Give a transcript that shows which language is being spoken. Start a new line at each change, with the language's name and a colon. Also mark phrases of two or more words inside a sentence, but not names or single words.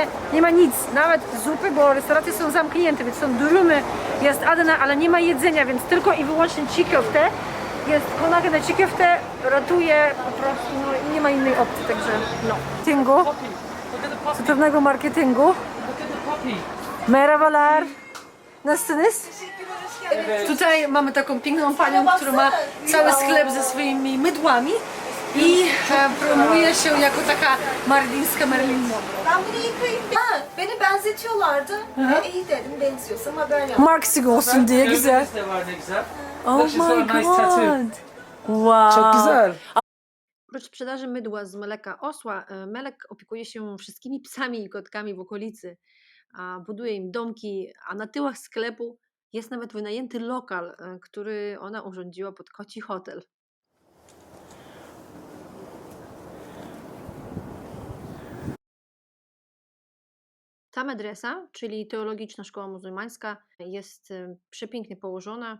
Polish: Nie ma nic, nawet zupy, bo restauracje są zamknięte, więc są durumy, jest Adana, ale nie ma jedzenia, więc tylko i wyłącznie çiğ jest konaga na çiğ ratuje po prostu, no i nie ma innej opcji, także no. Marketingu, cudownego marketingu.
Turkish: Merhabalar. Nasılsınız?
Polish: Tutaj mamy taką piękną panią, która ma cały sklep ze swoimi mydłami i promuje się jako taka mardińska Marilyn Monroe.
Turkish: Ben bunu yıkayıp beni benzetiyorlardı. İyi dedim benziyorsam haber yap. Marketing olsun diye güzel. de var ne güzel.
English: Oh Look, she's got a my nice tattoo. god. Wow.
Turkish: Çok güzel.
Polish: Oprócz sprzedaży mydła z mleka osła, Melek opiekuje się wszystkimi psami i kotkami w okolicy. Buduje im domki, a na tyłach sklepu jest nawet wynajęty lokal, który ona urządziła pod koci hotel. Ta medresa, czyli Teologiczna Szkoła Muzułmańska, jest przepięknie położona.